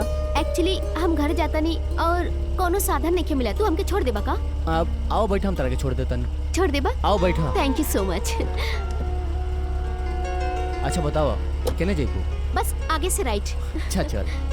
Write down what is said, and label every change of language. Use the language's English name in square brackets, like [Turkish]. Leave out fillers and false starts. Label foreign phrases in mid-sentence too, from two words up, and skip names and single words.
[Bhojpuri] एक्चुअली हम घर जाता नहीं और कोनो साधन नहीं मिला। तू हमके छोड़ देबा का? आओ बैठा, हम तरह के छोड़ देता। छोड़ देबा? आओ बैठा। [English] thank you so much. [Bhojpuri] अच्छा बताओ केने जेबू? बस आगे से राइट। अच्छा चल।